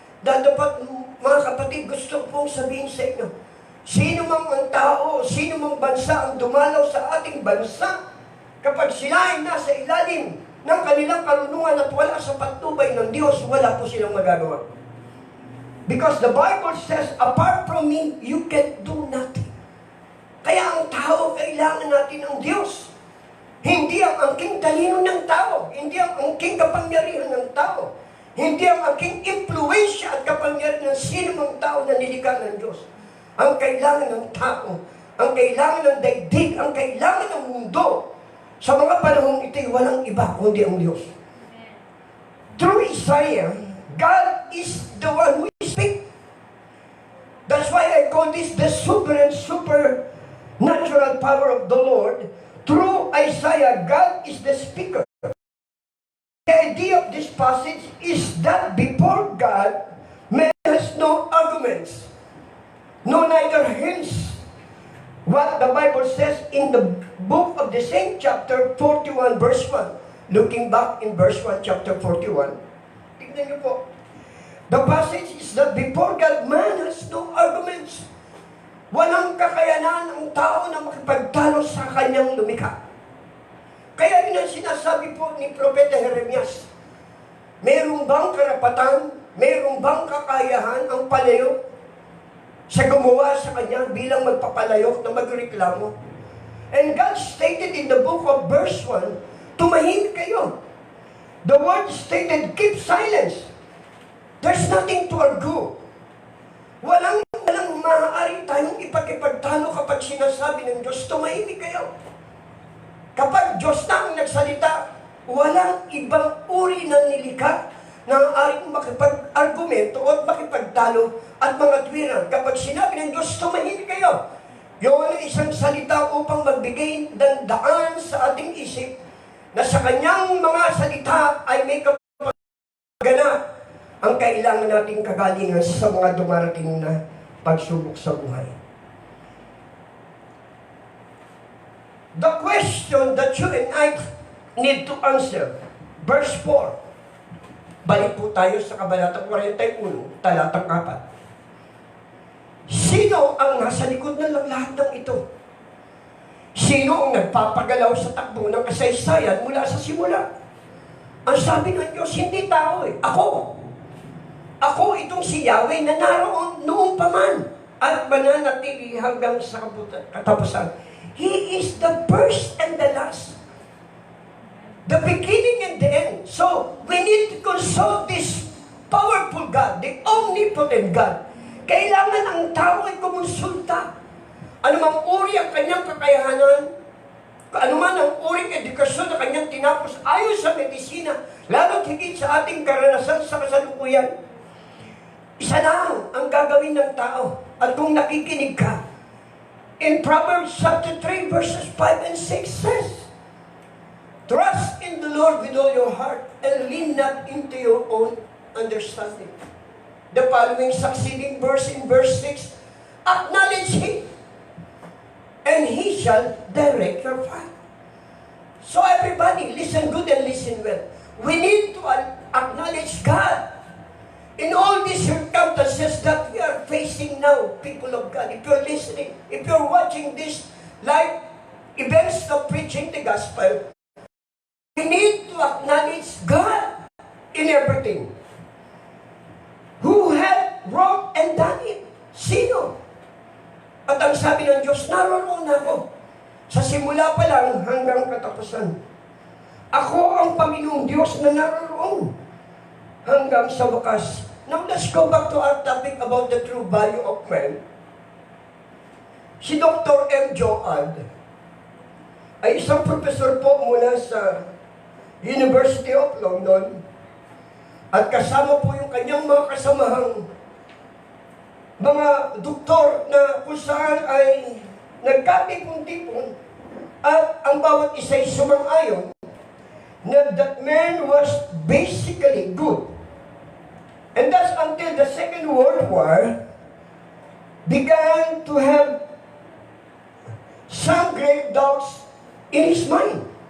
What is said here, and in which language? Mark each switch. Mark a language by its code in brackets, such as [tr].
[tl] Dapat, mga kapatid, gusto pong sabihin sa inyo, sino mang ang tao, sino mang bansa ang dumalaw sa ating bansa, kapag sila ay nasa ilalim ng kanilang karunungan at wala sa patnubay ng Diyos, wala po silang magagawa. [en] Because the Bible says, apart from me, you can do nothing. [tl] Kaya ang tao, kailangan natin ng Diyos. Hindi ang angking talino ng tao, hindi ang angking kapangyarihan ng tao, hindi ang angking impluensya at kapangyarihan ng sino mang tao na nilikha ng Diyos. Ang kailangan ng tao, ang kailangan ng daigdig, ang kailangan ng mundo, sa mga panahong ito'y walang iba kundi ang Diyos. [en] Through Isaiah, God is the one who speaks. That's why I call this the supernatural power of the Lord. Through Isaiah, God is the speaker. The idea of this passage is that before God, man has no arguments, no neither hints. What the Bible says in the book of the same chapter 41 verse 1. Looking back in verse 1 chapter 41. [tl] Tignan niyo po. [en] The passage is that before God, man has no arguments. [tl] Walang kakayanan ng tao na makipagtalo sa kanyang lumikha. Kaya yun ang sinasabi po ni Propeta Jeremias. Mayroong bang karapatan mayroong bang kakayahan ang palayok sa gumawa sa kanya bilang magpapalayok na magreklamo? [en] And God stated in the book of verse 1, [tl] tumahimik kayo. [en] The word stated, keep silence. There's nothing to argue. [tl] Walang maaari tayong ipagtalo kapag sinasabi ng Diyos, tumahimik kayo. Kapag Diyos na ang nagsalita, walang ibang uri ng nilikha na aring makipag-argumento o makipagtalo at mga tuwiran. Kapag sinabi ng Diyos, tumahimik kayo, yun ay isang salita upang magbigay ng daan sa ating isip na sa kanyang mga salita ay may kapagana ang kailangan nating kagalingan sa mga dumarating na pagsubok sa buhay. [en] The question that you and I need to answer, verse 4. [tl] Balik po tayo sa Kabanata 41, talatang 4. Sino ang nasa likod ng lahat ng ito? Sino ang nagpapagalaw sa takbo ng kasaysayan mula sa simula? Ang sabi ng Diyos, hindi tao eh. Ako. Ako itong si Yahweh na naroon noong pa man at mananatili hanggang sa katapusan. [en] He is the first and the last. The beginning and the end. So, we need to consult this powerful God, the omnipotent God. [tl] Kailangan ang tao ay kumonsulta. Anumang uri ang kanyang kakayahanan, anuman ang uring edukasyon na kanyang tinapos ayon sa medisina, lalo't higit sa ating karanasan sa kasalukuyan, isa lang ang gagawin ng tao. At kung nakikinig ka, [en] in Proverbs chapter 3 verses 5 and 6 says, trust in the Lord with all your heart and lean not into your own understanding. The following succeeding verse in verse 6, acknowledge Him, and He shall direct your path. So everybody, listen good and listen well. We need to acknowledge God in all these circumstances that we are facing now, people of God. If you're listening, if you're watching this live events of preaching the gospel, we need to acknowledge God in everything. Who had wrought and done it? [tl] Sino? At ang sabi ng Diyos, naroon ako. Sa simula pa lang hanggang katapusan. Ako ang Panginoong Diyos na naroon hanggang sa wakas. [en] Now let's go back to our topic about the true value of man. [tl] Si Dr. M. Joad ay isang professor po mula sa University of London at kasama po yung kanyang mga kasamahang mga doktor na kung saan ay nagkatipon-tipon at ang bawat isa'y sumang-ayon na [en] that man was basically good. And that's until the Second World War began to have some grave doubts in his mind.